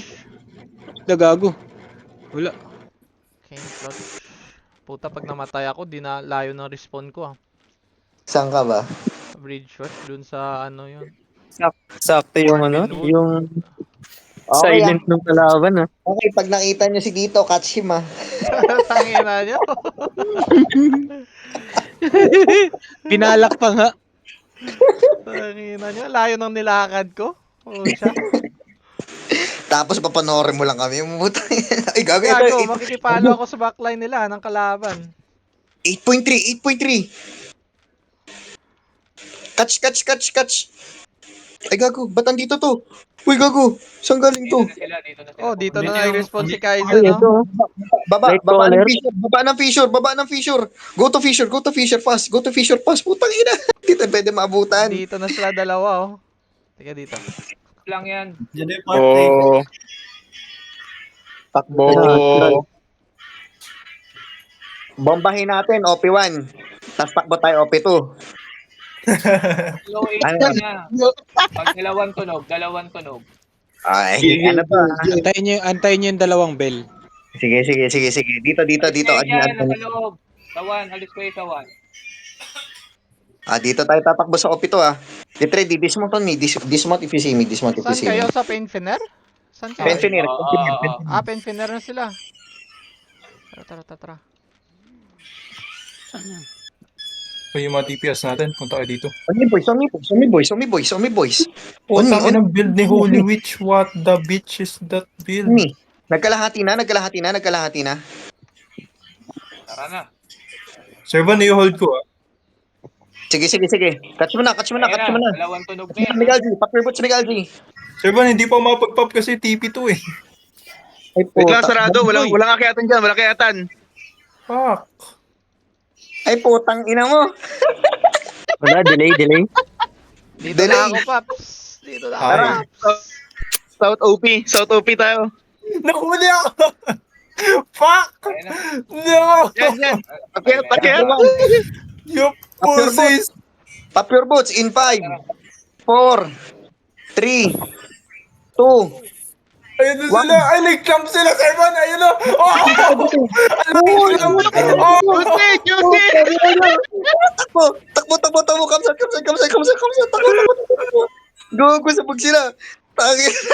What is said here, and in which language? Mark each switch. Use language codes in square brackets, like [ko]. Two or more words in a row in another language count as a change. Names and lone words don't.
[tl] 3? Nagago. Wala. King Clutch. Puta, pag namatay ako, di na layo ng respawn ko Saan ka ba? Bridge rush dun sa ano yun. Sakto yung ano, Morbin Wood. yung Okay, silent ng kalaban ah. Okay, pag nakita nyo si Dito, [en] catch him [tl] Tangina nyo. Pinalak pa nga. Tangina nyo. Layo ng nilakad ko. Pucha. Tapos papanoorin mo lang kami. Ay, gago. Gago, makikipalo ako sa backline nila ng kalaban. 8.3. Catch. Ay, gago. Ba't andito to? Uy, gago. Saan galing to? Dito na sila. Oh, dito na Dito yung- nag-respawn si Ay, Kaizen, no? ito. Baba [en] Light color. [tl] ng fissure. [en] Go to fissure fast. [tl] Putang ina. Dito pwede maabutan. Dito na sila dalawa, oh. Teka dito. Lang yan. Oh. Takbo. Bombahin natin, OP1. Tapos takbo tayo, OP2. Low 8 Ano? na. Pag dalawang tunog. Ay, ano to? Antayin nyo yung dalawang bell. Sige. Dito. Yan, nasa loob. Tawan, alis ko sa 1. Dito tayo tatakbo sa OP2 Litre, [en] dismount on me. Dismount if you see me. [tl] Saan kayo? Sa Painfiner? Saan kayo? Penfiner. Painfiner na sila. Tara. So yung mga TPS natin, punta kayo dito. [en] On me, boys. Punta ka ng build ni Holy Witch. What the bitch is that build? Me. [tl] Nagkalahati na. Tara na. Servan, i-hold ko ah. Sige. Catch mo na. Dalawang tunog na yan. Miguel G. Papir boots, Miguel G. Servan, hindi pa mapag-pop kasi TP2 eh. Ay, Wait lang, puta. sarado. Walang akyatan dyan. Walang akyatan. Fuck. Ay, putang ina mo. Wala, delay. Dito na ako, Paps. Dito na ako, Ay. Paps. South OP tayo. Nakuli ako! Fuck! Ayan na. No! Yan. Akyat. [en] You pussies! Papir boots in 5, 4, 3, 2. [tl] Ayun na sila! Ay, nag-jump sila, Servan! Ayun na! Oh! Nag-jump! Oh! Takbo. Kamsat. Takbo. Go, sabog sila. Tangin.